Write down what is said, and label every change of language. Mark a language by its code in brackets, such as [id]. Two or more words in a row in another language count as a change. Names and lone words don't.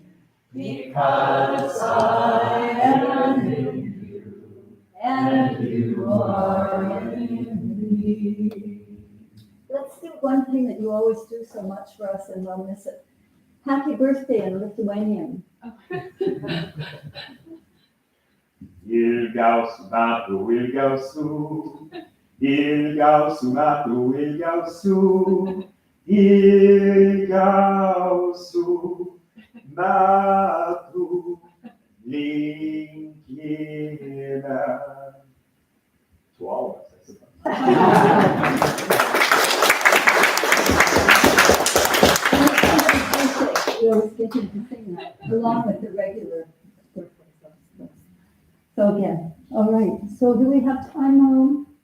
[en] Because I am in you, and you are in me. Let's do one thing that you always do so much for us, and I'll miss it. Happy birthday in Lithuanian. [lt] Ilgiausių metų, ilgiausių, ilgiausių metų, ilgiausių, ilgiausių metų linkime. [en] To all of us, I suppose. We always get him to sing that, along with the regular birthday songs. So again, all right, so do we have time?